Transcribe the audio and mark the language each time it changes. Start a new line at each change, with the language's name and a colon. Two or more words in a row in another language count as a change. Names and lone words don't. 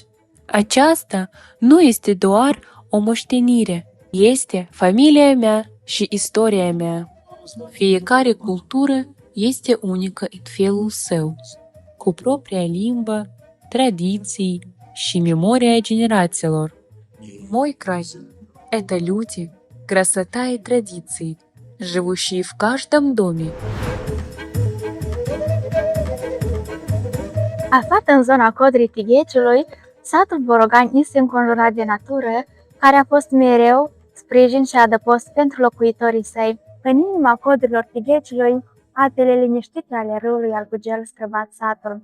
Romanian: Aceasta nu este doar o moștenire, este familia mea și istoria mea. Fiecare cultură este unică în felul său, cu propria limbă, tradiții și memoria generațiilor.
Russian: Мой край – это люди, красота и традиции, живущие в каждом доме.
Romanian: Aflat în zona Codrii Tigheciului, satul Borogani este înconjurat de natură, care a fost mereu sprijin și adăpost pentru locuitorii săi. În inima Codrilor Tigheciului, apele liniștite ale râului Algugel străbat satul.